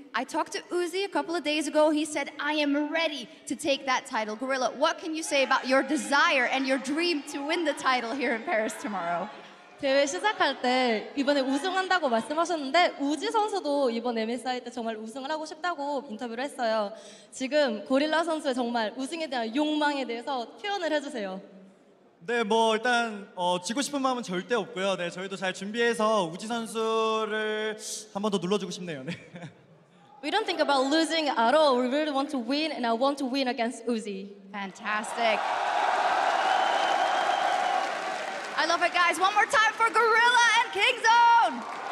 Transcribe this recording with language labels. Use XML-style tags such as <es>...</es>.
<en>I talked to Uzi a couple of days ago. He said, I am ready to take that title. Gorilla, what can you say about your desire and your dream to win the title here in Paris tomorrow?</en> <ko>대회 시작할 때 이번에 우승한다고 말씀하셨는데 우지 선수도 이번 MSI 때 정말 우승을 하고 싶다고 인터뷰를 했어요. 지금 고릴라 선수의 정말 우승에 대한 욕망에 대해서 표현을 해주세요. 네, 뭐 일단 지고 싶은 마음은 절대 없고요. 네, 저희도 잘 준비해서 우지 선수를 한 번 더 눌러주고 싶네요. 네.</ko> <en>We don't think about losing at all. We really want to win, and I want to win against Uzi. Fantastic. I love it, guys. One more time for Gorilla and Kingzone.</en>